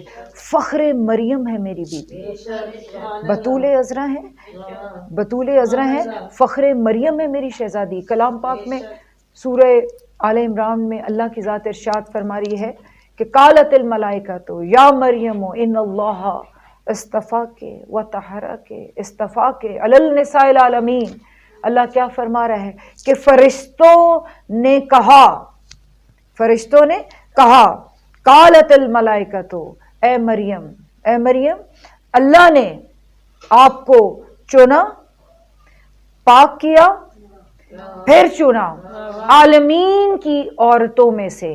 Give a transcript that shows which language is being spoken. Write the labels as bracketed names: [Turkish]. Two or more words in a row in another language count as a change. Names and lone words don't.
[Urdu] فخر مریم ہے میری بیٹی، بطول عذرا ہے، بطول عذرا ہے، فخر مریم ہے میری شہزادی. کلام پاک میں سورہ آل عمران میں اللہ کی ذات ارشاد فرما رہی ہے کہ [Arabic] قالت الملائکۃ یا مریم ان اللہ اصطفاک وطہرک اصطفاک علی النساء العالمین. [Urdu] اللہ کیا فرما رہا ہے کہ فرشتوں نے کہا، فرشتوں نے کہا [Arabic] قالت الملائکۃ [Urdu] اے مریم، اے مریم اللہ نے آپ کو چنا، پاک کیا، پھر چنا عالمین کی عورتوں میں سے.